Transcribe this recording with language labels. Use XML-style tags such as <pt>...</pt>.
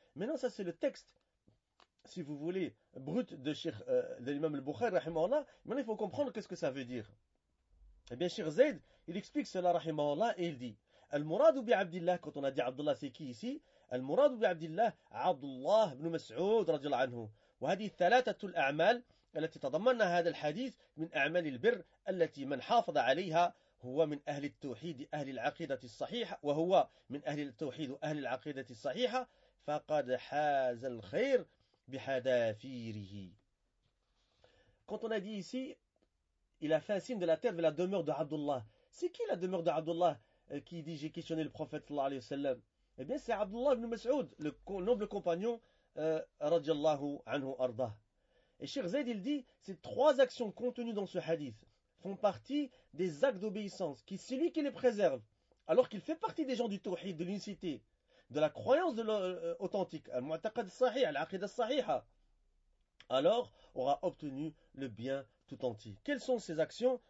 <fr>Maintenant, ça c'est le texte, si vous voulez, brut de Cheikh de l'imam al-Bukhari, rahimahullah. Maintenant, il faut comprendre qu'est-ce que ça veut dire. Eh bien, Cheikh Zayd, il explique cela, rahimahullah, et il dit,</fr> <ar>al-muradu bi'abdillah,</ar> <fr>quand on a dit Abdullah, c'est qui ici?</fr> <ar>Al-muradu bi'abdillah, Abdullah ibn Mas'ud, radiyallahu anhu. Wa hadi thalatatu al-a'mal, التي تضمن هذا الحديث من أعمال البر التي من حافظ عليها هو من أهل التوحيد أهل العقيدة الصحيحة وهو من أهل التوحيد أهل العقيدة الصحيحة فقد حاز الخير بحذافيره.</ar> <fr>Quand on a dit ici, il a fait un signe de la terre vers la demeure de Abdullah. C'est qui la demeure de Abdullah qui dit j'ai questionné le prophète</fr> <ar>صلى الله عليه وسلم?</ar> <fr>Eh bien, c'est Abdullah ibn Mas'ud, le noble compagnon</fr> <ar>رضي الله عنه أرضاه.</ar> <fr>Et Cheikh Zayd, il dit, ces trois actions contenues dans ce hadith font partie des actes d'obéissance qui, celui qui les préserve, alors qu'il fait partie des gens du tawhid, de l'unicité, de la croyance de l'authentique,</fr> <ar>al-mu'taqad sahih, al-aqida sahiha,</ar> <fr>alors aura obtenu le bien tout entier. Quelles sont ces actions?</fr>